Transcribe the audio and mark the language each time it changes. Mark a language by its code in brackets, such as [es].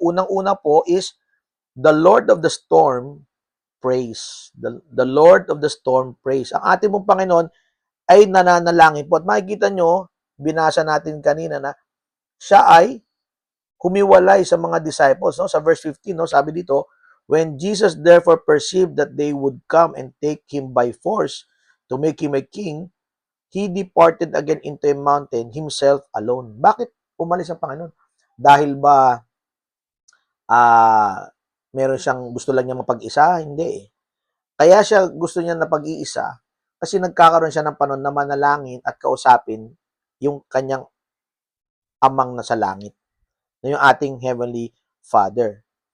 [tl] Unang-una po [en] is the Lord of the storm praise. The Lord of the storm praise. [tl] Ang ating pong Panginoon ay nananalangin po. At makikita nyo, binasa natin kanina na siya ay humiwalay sa mga disciples, no? Sa verse 15, no? Sabi dito, [en] when Jesus therefore perceived that they would come and take him by force to make him a king, he departed again into a mountain himself alone. [tl] Bakit umalis ang Panginoon? Dahil ba meron siyang gusto lang niya mapag-isa? Hindi eh. Kaya siya gusto niya na pag-iisa kasi nagkakaroon siya ng panahon na manalangin at kausapin yung kanyang amang nasa langit, na yung ating Heavenly Father.